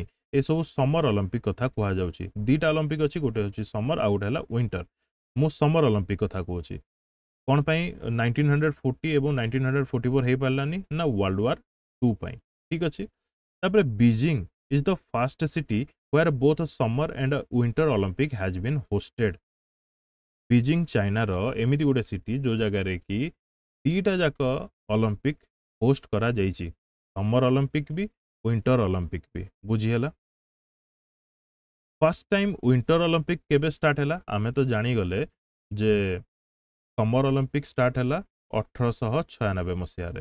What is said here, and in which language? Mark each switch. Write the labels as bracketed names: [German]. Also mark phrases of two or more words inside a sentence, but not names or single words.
[Odia] ଏସବୁ [English] summer Olympic [Odia] କଥା କୁହାଯାଉଛି। ଦିଟା ଅଲିମ୍ପିକ ଅଛି, ଗୋଟେ ହେଉଛି ସମର ଆଉ ଗୋଟେ ହେଲା ୱିଣ୍ଟର। ମୁଁ [English] summer Olympic [Odia] କଥା କହୁଛି। କ'ଣ ପାଇଁ 1940 ଏବଂ 1944 ହେଇପାରିଲାନି? ନା ୱାର୍ଲଡ ୱାର୍ 2 ପାଇଁ। ଠିକ୍ ଅଛି। ତାପରେ [English] Beijing is the first city where both summer and winter olympic has been hosted। [Odia] ବିଜିଂ ଚାଇନାର ଏମିତି ଗୋଟେ ସିଟି ଯୋଉ ଜାଗାରେ କି ଦିଟା ଯାକ [English] Olympic host [Odia] କରାଯାଇଛି, [English] summer Olympic [Odia] ବି [English] winter Olympic [Odia] ବି। ବୁଝିହେଲା। [English] first time winter Olympic [Odia] କେବେ ଷ୍ଟାର୍ଟ ହେଲା? ଆମେ ତ ଜାଣିଗଲେ ଯେ [English] summer Olympic start [Odia] ହେଲା 1896 ମସିହାରେ।